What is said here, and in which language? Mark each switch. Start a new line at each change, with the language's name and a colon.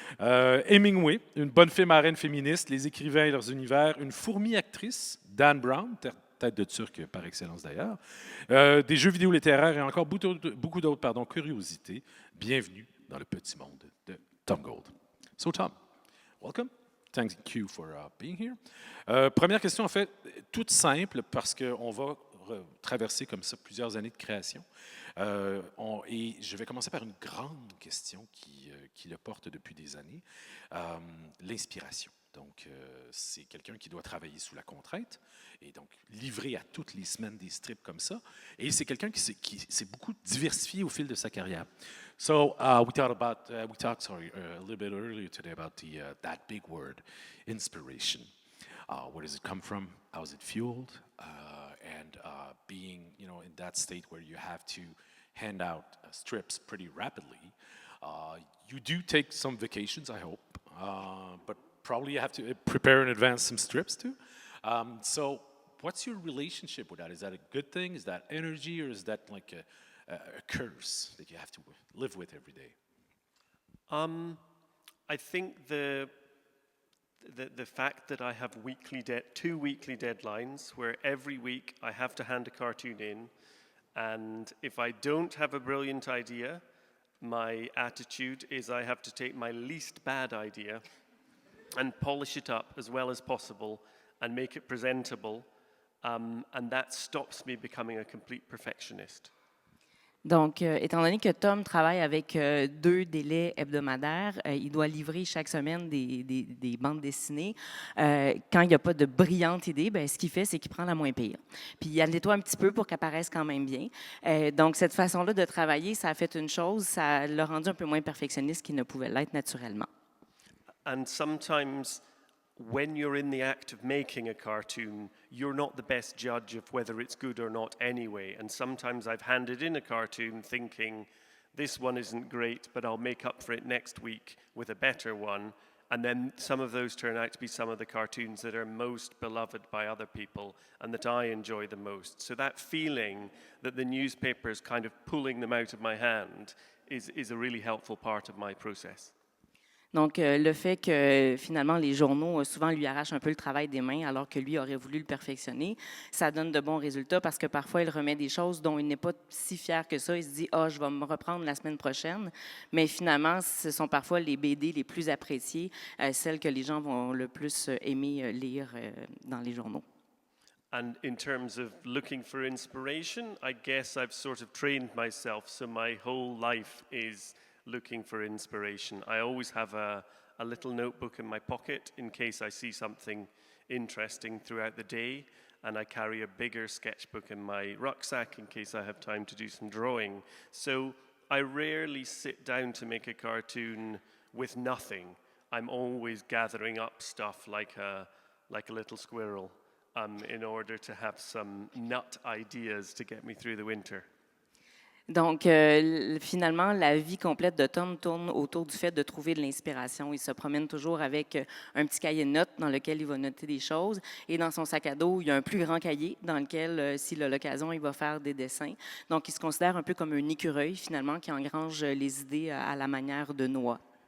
French: Hemingway, une bonne fée marraine féministe, les écrivains et leurs univers, une fourmi actrice, Dan Brown, tête de Turc par excellence d'ailleurs, des jeux vidéo littéraires et encore beaucoup d'autres curiosités. Bienvenue dans le petit monde de Tom Gold.
English: So Tom, welcome. Thank you for being here.
French: Première question, en fait, toute simple parce qu'on va traverser comme ça plusieurs années de création. Et je vais commencer par une grande question qui le porte depuis des années, l'inspiration. Donc, c'est quelqu'un qui doit travailler sous la contrainte et donc livrer à toutes les semaines des strips comme ça. Et c'est quelqu'un qui s'est beaucoup diversifié au fil de sa carrière.
English: So we talked a little bit earlier today about that big word, inspiration. Where does it come from? How is it fueled? And being, in that state where you have to hand out strips pretty rapidly, you do take some vacations, I hope, but probably you have to prepare in advance some strips too. So what's your relationship with that? Is that a good thing? Is that energy, or is that like a curse that you have to live with every day? I think the fact that I have two weekly deadlines where every week I have to hand a cartoon in, and if I don't have a brilliant idea, my attitude is I have to take my least bad idea and polish it up as well as possible and make it presentable, and that stops me becoming a complete perfectionist.
French: Donc, étant donné que Tom travaille avec 2 délais hebdomadaires, il doit livrer chaque semaine des bandes dessinées. Quand il n'y a pas de brillante idée, ben, ce qu'il fait, c'est qu'il prend la moins pire. Puis il la nettoie un petit peu pour qu'elle paraisse quand même bien. Donc, cette façon-là de travailler, ça a fait une chose, ça l'a rendu un peu moins perfectionniste qu'il ne pouvait l'être naturellement.
English: And sometimes when you're in the act of making a cartoon, you're not the best judge of whether it's good or not anyway. And sometimes I've handed in a cartoon thinking, this one isn't great, but I'll make up for it next week with a better one. And then some of those turn out to be some of the cartoons that are most beloved by other people and that I enjoy the most. So that feeling that the newspaper is kind of pulling them out of my hand is a really helpful part of my process.
French: Donc, le fait que finalement les journaux souvent lui arrachent un peu le travail des mains alors que lui aurait voulu le perfectionner, ça donne de bons résultats parce que parfois il remet des choses dont il n'est pas si fier que ça. Il se dit « Ah, je vais me reprendre la semaine prochaine », mais finalement, ce sont parfois les BD les plus appréciées, celles que les gens vont le plus aimer lire dans les journaux.
English: And in terms of looking for inspiration, I guess I've sort of trained myself, so my whole life is looking for inspiration. I always have a little notebook in my pocket in case I see something interesting throughout the day, and I carry a bigger sketchbook in my rucksack in case I have time to do some drawing. So I rarely sit down to make a cartoon with nothing. I'm always gathering up stuff like a little squirrel in order to have some nut ideas to get me through the winter.
French: Donc, finalement, la vie complète de Tom tourne autour du fait de trouver de l'inspiration. Il se promène toujours avec un petit cahier de notes dans lequel il va noter des choses. Et dans son sac à dos, il y a un plus grand cahier dans lequel, s'il a l'occasion, il va faire des dessins. Donc, il se considère un peu comme un écureuil, finalement, qui engrange les idées à la manière de noix.